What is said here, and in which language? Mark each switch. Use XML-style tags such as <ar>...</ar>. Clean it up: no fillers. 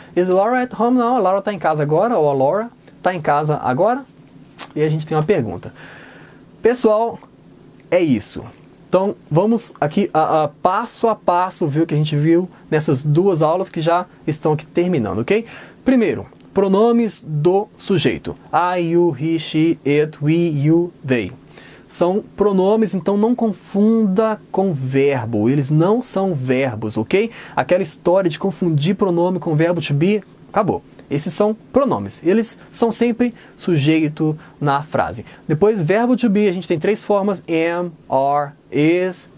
<en>Is Laura at home now?</en> <pt>A Laura está em casa agora? Ou a Laura está em casa agora? E a gente tem uma pergunta. Pessoal, é isso. Então, vamos aqui passo a passo ver o que a gente viu nessas duas aulas que já estão aqui terminando, ok? Primeiro, pronomes do sujeito.</pt> <en>I, you, he, she, it, we, you, they.</en> <pt>São pronomes, então não confunda com verbo. Eles não são verbos, ok? Aquela história de confundir pronome com verbo to be, acabou. Esses são pronomes. Eles são sempre sujeito na frase. Depois, verbo to be, a gente tem 3 formas. Am, are, is.</pt>